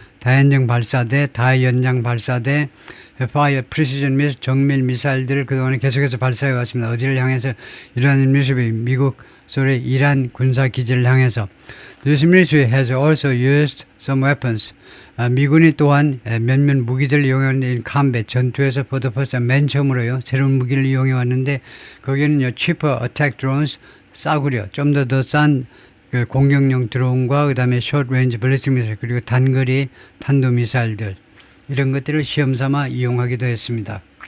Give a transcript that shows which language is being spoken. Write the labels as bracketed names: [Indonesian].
[Korean] 다연장 발사대, 다연장 발사대, [English] Fire Precision Missile, [Korean] 정밀 미사일들을 그동안에 계속해서 발사해 왔습니다. 어디를 향해서? 이란 밀수비, 미국, 소리, 이란 군사 기지를 향해서. [English] This military has also used some weapons. [Korean] 미군이 또한 몇몇 무기들을 이용했는데 [English] in combat, [Korean] 전투에서 [English] for the first time, [Korean] 맨 처음으로요. 새로운 무기를 이용해 왔는데 거기는요, [English] cheaper attack drones, [Korean] 싸구려, 좀 더 싼 그 공격용 드론과 그 다음에 [English] short range ballistic missile, [Korean] 그리고 단거리 탄도 미사일들, 이런 것들을 시험 삼아 이용하기도 했습니다.